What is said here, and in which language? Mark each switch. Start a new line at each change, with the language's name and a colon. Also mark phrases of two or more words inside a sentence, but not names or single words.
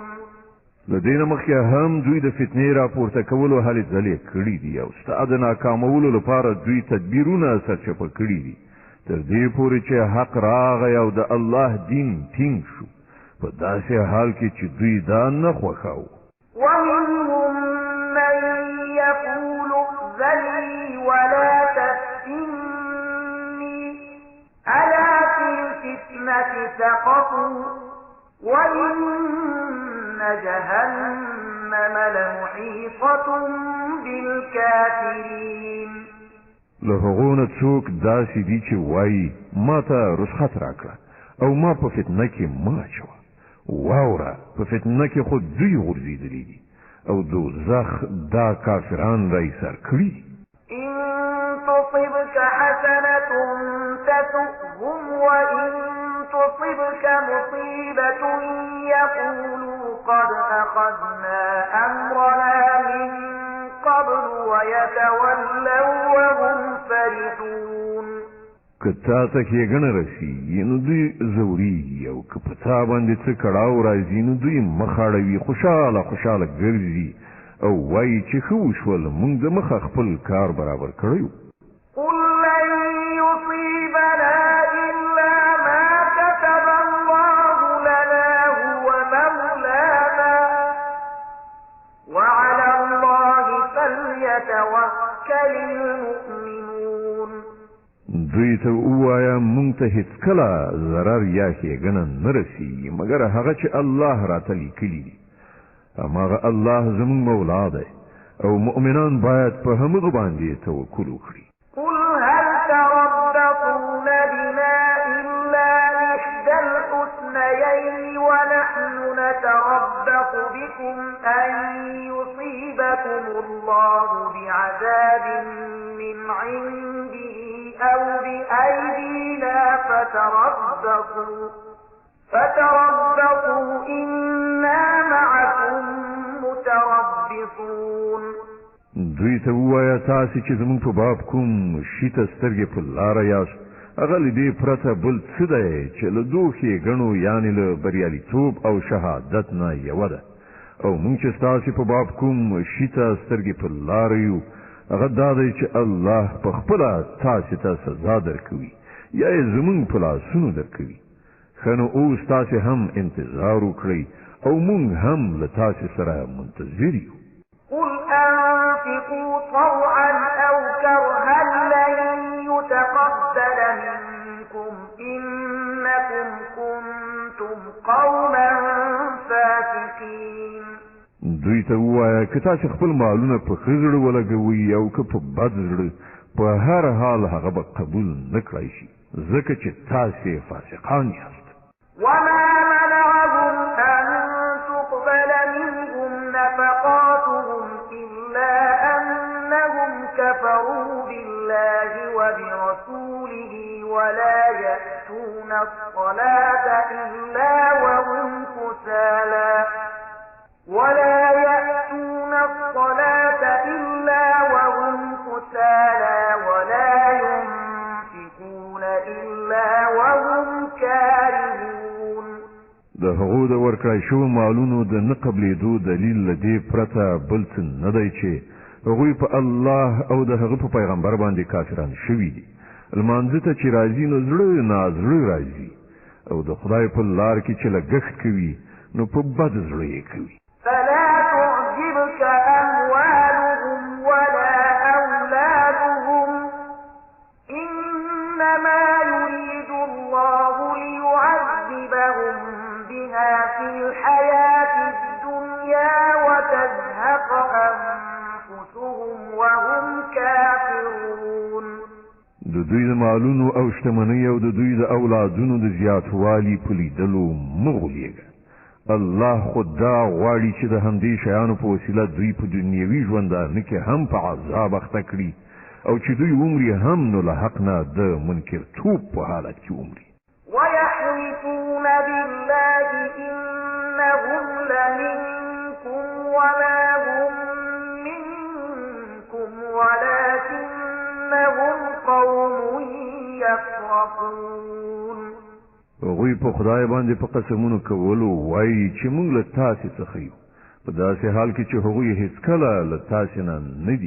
Pashto: لدينا مخیا هم دوی د فتنې راپورته کولو هلې ځلې کړي دي او ستا د ناکامولو لپاره دوی تدبیرونه سرچپه کړي دي تر دې پورې چې حق راغی او د الله دین ټینګ شو په داسې حال کې چې دوی دا نه خوښاوه.
Arabic: ومنهم من يقول ائذني ولا تفتني ألا في الفتنة سقطوا وإن جهنم لمحيطة بالكافرين.
Pashto: له هغو نه څوک داسې دي چې وایي ما ته رخصت راکړه او ما په فتنه کې مه اچوه. واوره په فتنه کې خو دوی غورځېدلي دي او دوزخ دا کافران را ایسار کړي.
Arabic: إن تصبك حسنة تسؤهم وإن تصبك مصيبة يقولوا قد أخذنا أمرنا من قبل ويتولوا وهم فرحون.
Pashto: که تا ته ښېګڼه رسېږي نو دوی ځورېږي او که په تا باندې څه کړاو راځي نو دوی مخ اړوي خوشحاله ګرځي او وایي چې ښه وشول موږ د مخه خپل کار برابر کړی و.
Arabic: قل لن يصيبنا إلا ما كتب الله لنا هو مولانا وعلى الله فليتوكل المؤمنون.
Pashto: دوی ته ووایه موږ ته هېڅکله ضرر یا ښېګڼه نه رسېږي مګر هغه چې الله راته لیکلي دي. هماغه الله زموږ مولا دی او مؤمنان باید په همغه باندې توکل وکړي.
Arabic: قل هل تربصون بنا إلا إحدى الحسنيين ونحن نتربص بكم أن يصيبكم الله بعذاب من عنده أو بأيدينا فتربصوا إنا معكم متربصون.
Pashto: دوی ته ووایه تاسې چې زموږ په باب کوم شي ته سترګې په لاره یاست هغه له دې پرته بل څه دی چې له دوو ښېګڼو یعنې له بریالیتوب او شهادت نه یوه ده او موږ چې ستاسې په باب کوم شي ته سترګې په لاره یو هغه دا دی چې الله په خپله تاسې ته سزا درکوي یا یې زموږ په لاسونو درکوي. ښه نو اوس تاسې هم انتظار وکړئ او موږ هم له تاسې سره منتظر یو.
Arabic: قل أنفقوا طوعا أو كرها لن يتقبل منكم إنكم كنتم قوما فاسقين.
Pashto: دوی ته ووایه که تاسې خپل مالونه په ښه زړه ولګوئ او که په بد زړه په هر حال هغه به قبول نه کړی شي ځکه چې تاسې فاسقان یاست.
Arabic: وما منعهم أن تقبل منهم نفقاتهم إلا أنهم كفروا بالله وبرسوله ولا يأتون الصلاة إلا وهم كسالى ولا ينفقون إلا وهم كارهون.
Pashto: د هغو د ورکړای شوو مالونو د نه قبلېدو دلیل له دې پرته بل څه نه دی چې هغوی په الله او د هغه په پیغمبر باندې کافران شوي دي. لمانځه ته چې راځي نو زړه نازړه راځي او د خدای په لار کې چې لګښت کوي نو په بد زړه یې کوي.
Arabic: فلا تعجبك أموالهم ولا أولادهم إنما يريد الله ليعذبهم بها في الحياة الدنيا وتزهق أنفسهم وهم كافرون.
Pashto: د دوی د مالونو او شتمنۍ او د دوی د اولادونو د زیاتوالي په لیدلو مه غولیږه. الله خدا غواړي چې د همدې شیانو په وسیله دوی په دنیوي ژوندانه کې هم په عذاب اخته کړي او چې دوی عمرې هم نو له حق نه د منکرتوب په حالت کې عمرې.
Arabic: ويحلفون بالله إنهم لمنكم وما هم منكم ولكنهم قوم يفرقون.
Pashto: هغوی په خدای باندې په قسمونو کولو وایي چې موږ له تاسې څخه یو، په داسې حال کې چې هغوی هیڅکله له تاسې نه دي.